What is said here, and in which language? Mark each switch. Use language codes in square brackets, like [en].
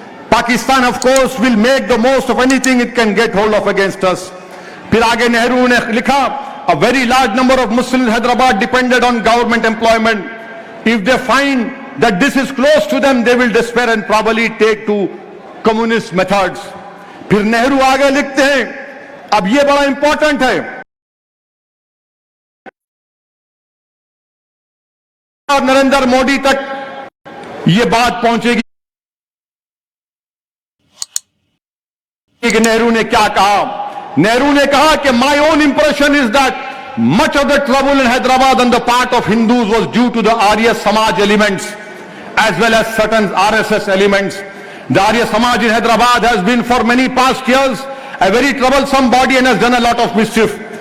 [en] Pakistan, of course, will make the most of anything it can get hold of against us. [hi] फिर आगे नेहरू ने लिखा, [en] a very large number of Muslims in Hyderabad depended on government employment. If they find that this is close to them, they will despair and probably take to communist methods. [hi] फिर नेहरू आगे लिखते हैं, अब ये बड़ा इंपॉर्टेंट है, और नरेंद्र मोदी तक ये बात पहुंचेगी कि नेहरू ने क्या कहा। नेहरू ने कहा कि [en] my own impression is that much of the trouble in Hyderabad on the part of Hindus was due to the Arya Samaj elements as well as certain RSS elements. The Arya Samaj in Hyderabad has been for many past years a very troublesome body and has done a lot of mischief.